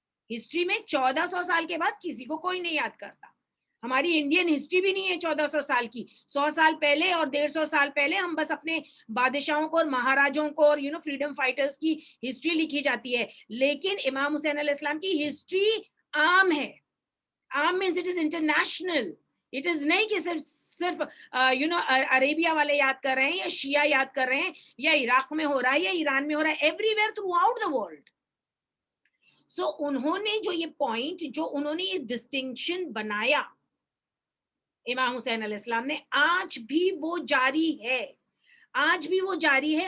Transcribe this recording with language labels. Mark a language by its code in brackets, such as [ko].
[ur] History میں 1400 سال کے بعد کسی کو کوئی نہیں یاد کرتا. ہماری انڈین ہسٹری بھی نہیں ہے 1400 سال کی. 100 سال پہلے اور 150 سال پہلے ہم بس اپنے بادشاہوں کو اور مہاراجوں کو اور فریڈم فائٹرز کی ہسٹری لکھی جاتی ہے, لیکن امام حسین علیہ السلام کی ہسٹری عام ہے. [en] عام means it is international. It is [ur] نہیں کہ صرف عربیہ والے یاد کر رہے ہیں یا شیعہ یاد کر رہے ہیں یا عراق میں ہو رہا ہے یا ایران میں ہو رہا ہے, [en] Everywhere throughout the world. [ur] سو انہوں نے جو یہ پوائنٹ, جو انہوں نے یہ ڈسٹنکشن بنایا امام حسین علیہ السلام نے, آج بھی وہ جاری ہے, آج بھی وہ جاری ہے.